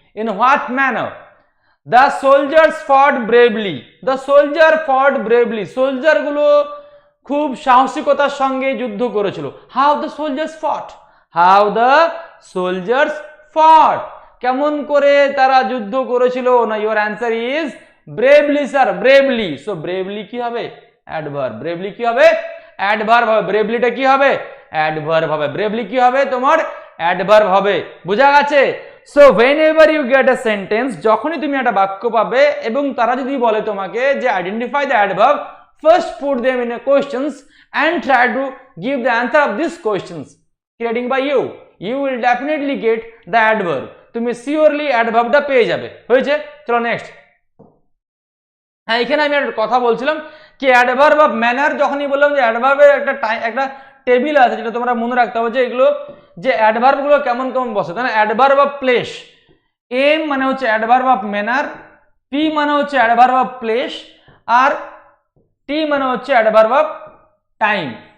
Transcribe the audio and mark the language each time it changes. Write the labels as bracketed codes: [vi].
[en] In what manner, the soldiers fought bravely, the soldier fought bravely, [bn] soldier গুলো খুব সাহসিকতার সঙ্গে যুদ্ধ করেছিল, [en] how the soldiers fought, how the soldiers fought, [bn] কেমন করে তারা যুদ্ধ করেছিল, [en] না your answer is bravely sir, bravely. [bn] So bravely কি হবে, adverb, bravely কি হবে, adverb হবে, bravelyটা কি হবে, adverb হবে, bravely কি হবে তোমার adverb হবে, বোঝা গেছে। [en] So whenever you get a sentence, [bn] যখনই তুমি একটা বাক্য পাবে এবং তারা যদি বলে তোমাকে যে [en] identify the adverb, first put them in a questions and try to give the answer of these questions creating by you, you will definitely get the adverb, [bn] তুমি সিওরলি অ্যাডভার্বটা পেয়ে যাবে, [en] হয়েছে। [bn] চলো নেক্সট, হ্যাঁ এখানে আমি একটা কথা বলছিলাম কি অ্যাডভার্ব অফ ম্যানার, যখনই বললাম যে অ্যাডভার্বের একটা টেবিল আছে যেটা তোমরা মনে রাখতে হবে যে এগুলো যে অ্যাডভার্বগুলো কেমন কেমন বসে, তাই না, অ্যাডভার্ব অফ প্লেস, এম মানে হচ্ছে অ্যাডভার্ব অফ ম্যানার, পি মানে হচ্ছে অ্যাডভার্ব অফ প্লেস, আর টি মানে হচ্ছে অ্যাডভার্ব অফ টাইম।